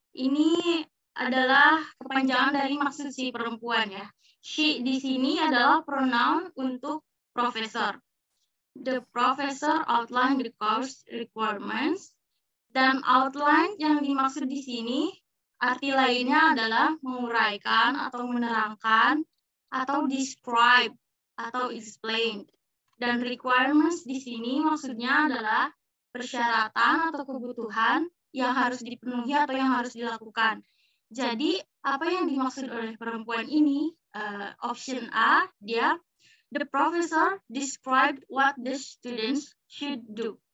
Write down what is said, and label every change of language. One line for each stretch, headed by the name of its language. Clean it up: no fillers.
Indonesian: Ini adalah kepanjangan dari maksud si perempuan ya. She di sini adalah pronoun untuk professor.
English: The professor outlined the course requirements.
Indonesian: Dan outline yang dimaksud di sini arti lainnya adalah menguraikan atau menerangkan atau describe atau explain. Dan requirements di sini maksudnya adalah persyaratan atau kebutuhan yang harus dipenuhi atau yang harus dilakukan. Jadi, apa yang dimaksud oleh perempuan ini?
English: Option A,
Indonesian: dia,
English: the professor described what the students should do.